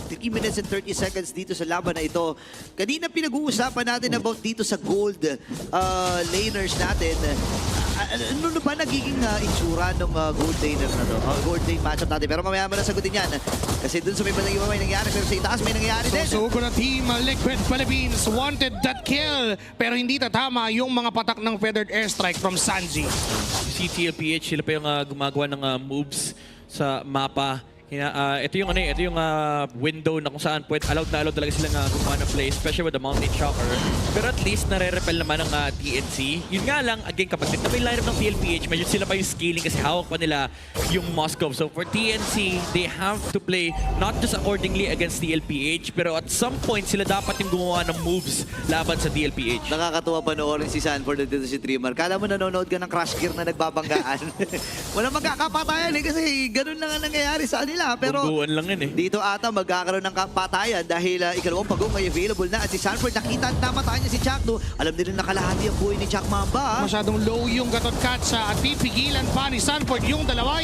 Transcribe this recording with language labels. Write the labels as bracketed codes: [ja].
[en] 3 minutes and 30 seconds [tl] dito sa laban na ito. Kanina pinag-uusapan natin about dito sa gold laners natin. Ano ba nagiging itsura ng gold laner na to? Gold lane matchup natin. Pero mamaya na sagutin yan. Kasi dun sa may bandang iba may nangyari. Pero sa itaas may nangyari din. [en] So na Team Liquid Philippines wanted that kill. [tl] Pero hindi tatama yung mga patak ng feathered airstrike from Sanji. Si TLPH, sila pa yung gumagawa ng moves sa mapa. Ito yung window na kung saan allowed talaga silang gumawa ng play, [en] especially with the Mountain Shocker. [tl] Pero at least nare-repel naman ng TNC. Yun nga lang, again, kapag dito may lineup ng TLPH, medyo sila pa yung scaling kasi hawak pa nila yung Moscow. [en] So for TNC, they have to play not just accordingly against TLPH, pero at some point [tl] sila dapat yung gumawa ng moves laban sa TLPH. Nakakatuwa panoorin si Sanford dito si Trimar. Kala mo nanonood ka ng Crash Gear na nagbabanggaan. Walang magkakapatayan kasi ganun lang ang nangyayari sa kanila. Pero lang yun dito ata magkakaroon ng kapatayan dahil ikalawang pagong ay available na at si Sanford nakita at namatay niya si Chakno. Alam din na nakalahati ang buhay ni Chak Mamba. Masyadong low yung Gatot Kacha at pipigilan pa ni Sanford yung dalawa.